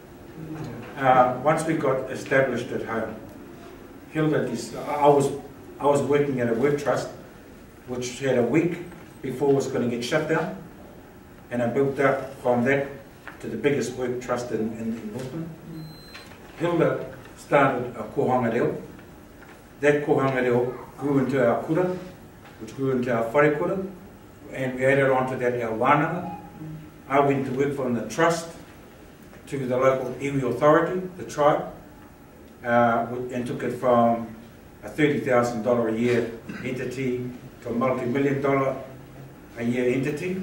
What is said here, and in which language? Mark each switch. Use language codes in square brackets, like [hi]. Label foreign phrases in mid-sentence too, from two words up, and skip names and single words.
[en] Once we got established at home, Hilda, I was working at a work trust which had a week before it was going to get shut down, and I built up from that to the biggest work trust in Northland. Hilda started a [mi] kohanga reo. [en] That [mi] kohanga reo [en] grew into our kura, which grew into our [mi] whare kura, [en] and we added on to that our wānanga. I went to work from the trust to the local iwi authority, the tribe, and took it from a $30,000 a year entity to a multi-million-dollar a year entity.